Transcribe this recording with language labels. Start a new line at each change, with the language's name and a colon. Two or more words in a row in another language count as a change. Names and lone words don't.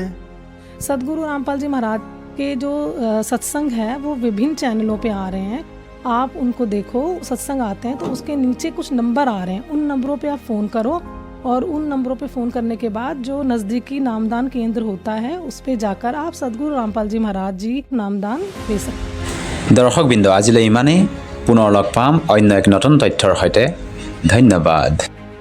Hindi: सदगुरु रामपाल जी महाराज के जो सत्संग है वो विभिन्न चैनलों पे आ रहे हैं, आप उनको देखो। सत्संग आते हैं तो उसके नीचे कुछ नंबर आ रहे हैं, उन नंबरों पे आप फ़ोन करो और उन नंबरों पे फ़ोन करने के बाद जो नज़दीकी नामदान केंद्र होता है उस पे जाकर आप सदगुरु रामपाल जी महाराज जी नामदान दे सकते हैं। दर्शकबृन्द,
Assamese: আজিলৈ ইমানেই। পুনৰ লগ পাম অন্য এক নতুন তথ্যৰ সৈতে। ধন্যবাদ।